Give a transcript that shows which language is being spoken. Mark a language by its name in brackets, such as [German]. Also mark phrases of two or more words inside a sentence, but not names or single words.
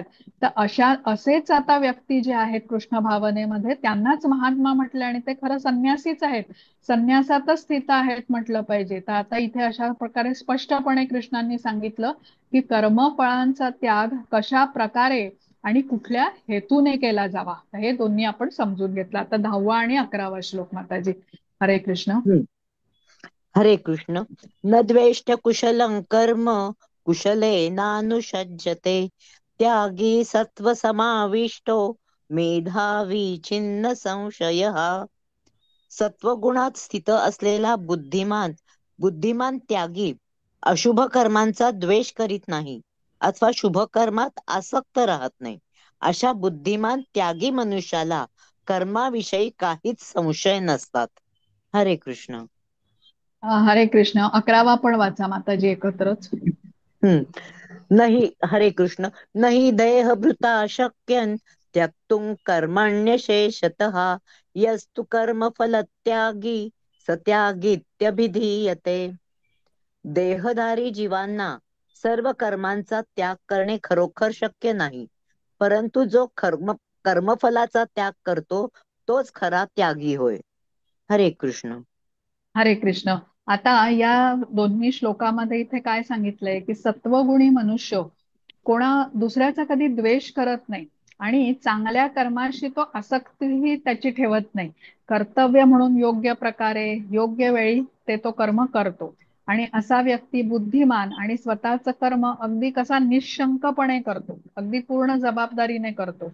[Marathi] तर असेच आता व्यक्ती जे आहेत कृष्ण भावनेमध्ये त्यांनाच महात्मा म्हटले आणि ते खरं संन्यासीच आहेत, संन्यासातच स्थित आहेत म्हटलं पाहिजे. तर आता इथे अशा प्रकारे स्पष्टपणे कृष्णांनी सांगितलं की कर्मफळांचा त्याग कशा प्रकारे आणि कुठल्या हेतूने केला जावा. हे दोन्ही आपण समजून घेतलं. आता 10वा आणि 11वा श्लोक माताजी. हरे कृष्ण. [Sanskrit] हम्म. हरे कृष्ण. न द्वेष्ट कुशलं कर्म कुशलेनानुषज्यते त्यागी सत्व समाविष्टो मेधावी छिन्न संशयः. [Marathi] सत्वगुणात स्थित असलेला बुद्धिमान त्यागी अशुभ कर्मांचा द्वेष करीत नाही अथवा शुभ कर्मात आसक्त राहत नाही. अशा बुद्धिमान त्यागी मनुष्याला कर्माविषयी काहीच संशय नसतात. हरे कृष्ण. हरे कृष्ण. 11वा पण वाचा माताजी एकत्रच. नाही. हरे कृष्ण. [Sanskrit] नहि देहभृता शक्यं त्यक्तुं कर्मण्यशेषतः यस्तु कर्मफलत्यागी सत्यागीत्यभिधीयते. [Marathi] देहधारी जीवांना सर्व कर्मांचा त्याग करणे खरोखर शक्य नाही, परंतु जो कर्मफलाचा त्याग करतो तोच खरा त्यागी होय. हरे कृष्ण. हरे कृष्ण. आता या दोन्ही श्लोकामध्ये इथे काय सांगितलंय की सत्वगुणी मनुष्य कोणा दुसऱ्याचा कधी द्वेष करत नाही आणि चांगल्या कर्माशी तो आसक्तीही त्याची ठेवत नाही. कर्तव्य म्हणून योग्य प्रकारे योग्य वेळी ते तो कर्म करतो आणि असा व्यक्ती बुद्धिमान आणि स्वतःचं कर्म अगदी कसा निशंकपणे करतो, अगदी पूर्ण जबाबदारीने करतो.